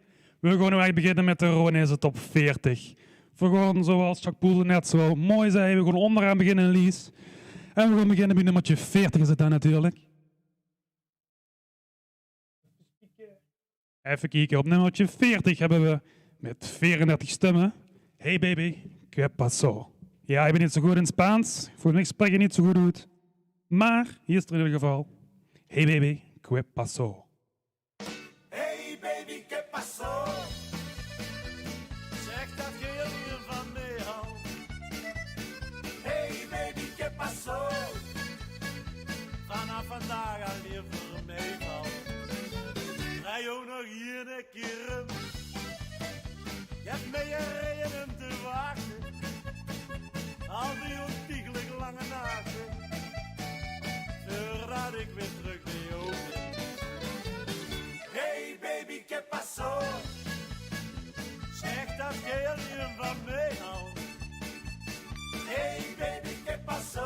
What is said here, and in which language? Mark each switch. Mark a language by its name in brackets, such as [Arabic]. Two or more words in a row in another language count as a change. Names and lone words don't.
[Dutch] We gaan nu eigenlijk beginnen met de Roanese Top 40. We gaan, zoals Jacques Poel net zo mooi zei, we gaan onderaan beginnen, Lies. En we gaan beginnen bij nummertje 40 is het dan natuurlijk. Even kijken, op nummertje 40 hebben we met 34 stemmen. [English] Hey baby, [Spanish] ¿qué pasó? [Dutch] Ja, ik ben niet zo goed in Spaans. Volgens mij spreek je niet zo goed uit. Maar hier is het in ieder geval. [English] Hey baby, [Spanish] ¿qué pasó? [English] Hey baby, [Spanish] ¿qué pasó? [Dutch] Zeg dat je er weer van mee houdt. [English] Hey baby, [Spanish] ¿qué pasó? [Dutch] Vanaf vandaag al weer voor mij valt. Rij ook nog hier een keer. Je hebt mij gereden om te wachten. Al die ontiegelijk lange nachten. Voordat ik weer terug bij jou ben. [English] Hey baby, [Spanish] ¿qué pasó? [Dutch] Zeg dat jij alleen van mij houdt. [English] Hey baby, [Spanish] ¿qué pasó?